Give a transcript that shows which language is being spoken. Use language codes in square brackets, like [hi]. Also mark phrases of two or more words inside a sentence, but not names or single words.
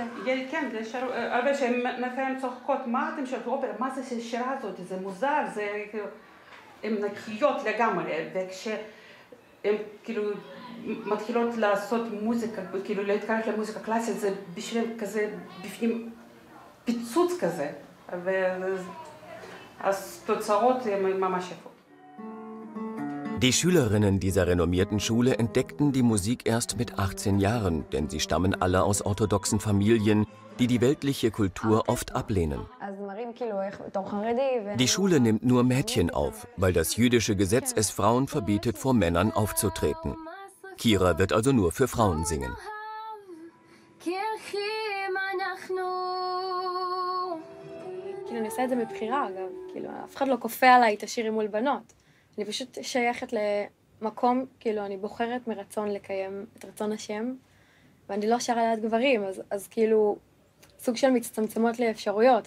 [he] כן, הרבה שהן לפעמים צוחקות, מה אתם שואלים אופרה, מה זה השירה הזאת, זה מוזר, זה הן נקיות לגמרי, וכשהן כאילו מתחילות לעשות מוזיקה, כאילו להתקרב למוזיקה קלאסית, זה בשביל כזה, בפנים פיצוץ כזה, אז תוצאות הן ממש יפות. [de] Die Schülerinnen dieser renommierten Schule entdeckten die Musik erst mit 18 Jahren, denn sie stammen alle aus orthodoxen Familien, die die weltliche Kultur oft ablehnen. Die Schule nimmt nur Mädchen auf, weil das jüdische Gesetz es Frauen verbietet, vor Männern aufzutreten. Kira wird also nur für Frauen singen. [he] אני עושה את זה מבחירה, אגב. אף אחד לא כופה עליי את השירים מול בנות. אני פשוט שייכת למקום, אני בוחרת מרצון לקיים את רצון השם, ואני לא שרה ליד גברים, אז סוג של מצטמצמות לי אפשרויות.